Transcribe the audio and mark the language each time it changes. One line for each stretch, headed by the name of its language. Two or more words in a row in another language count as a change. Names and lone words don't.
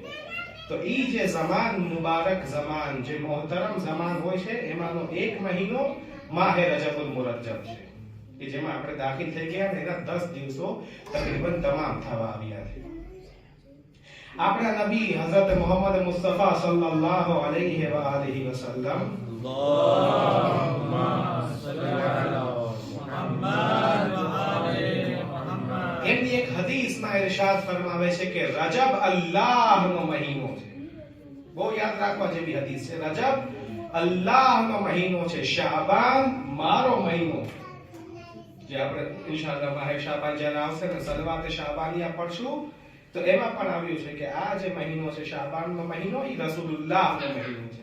Gujarati: તો ઈ જે ઝમાન, મુબારક ઝમાન, જે મોહતરમ ઝમાન હોય છે, એમાંનો એક મહિનો માહે રજબુલ મુરજ્જબ છે, કે જેમાં આપણે દાખલ થઈ ગયા ને એના 10 દિવસો તકરીબન તમામ થવા આવ્યા છે. આપણા નબી હઝરત મોહમ્મદ મુસ્તફા
Arabic: صلى الله عليه وآله وسلم اللهم صل على محمد وآل محمد.
Gujarati: એમની એક હદીસમાં ઇરશાદ ફરમાવે છે કે રજબ અલ્લાહનો મહિનો છે. બહુ યાદ રાખવા જેવી હદીસ છે. રજબ અલ્લાહનો મહિનો છે, શાબાન મારો મહિનો. જે આપણે ઇન્શાઅલ્લાહ માહે શાબાન જ્યારે આવશે ને સલવાત શાબાનિયા પડશું તો એમાં પણ આવ્યું છે કે આ જે મહિનો છે શાબાનનો મહિનો એ રસૂલુલ્લાહનો મહિનો છે.